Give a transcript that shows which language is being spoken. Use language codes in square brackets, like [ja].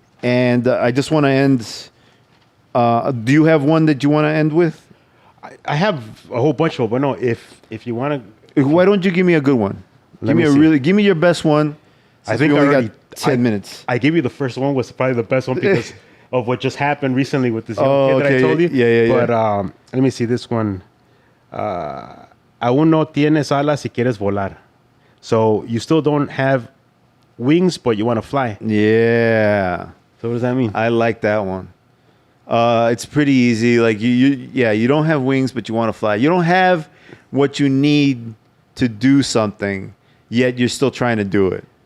[en] And I just want to end do you have one that you want to end with? I have a whole bunch of them, but no, if you want to, why don't you give me a good one? Give me your best one. I think we only got 10 minutes. I gave you the first one was probably the best one because of what just happened recently with this young kid that I told you. Yeah. But let me see this one. [es] Aún no tienes alas si quieres volar. [en] So you still don't have wings, but you want to fly. Yeah. So what does that mean? I like that one. It's pretty easy. Like you don't have wings, but you want to fly. You don't have what you need to do something, yet you're still trying to do it.